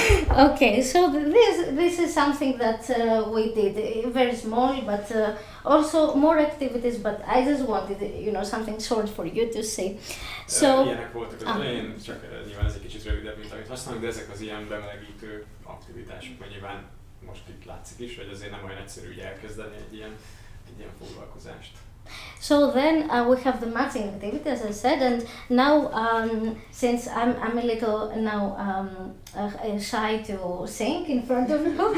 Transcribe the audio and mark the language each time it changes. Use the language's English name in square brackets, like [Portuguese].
[English] Okay, so this is something that we did, very small, but also more activities. But I just wanted, something short for you to see. So. [Hungarian] Ilyenek voltak az elején, csak nyilván ez egy kicsit rövidebb, mint amit használunk, de ezek az ilyen bemelegítő aktivitások, mert nyilván most itt látszik is, hogy azért nem olyan egyszerű így elkezdeni egy ilyen foglalkozást. [English] So then we have the matching activity, as I said, and now since I'm a little now shy to sing in front of you.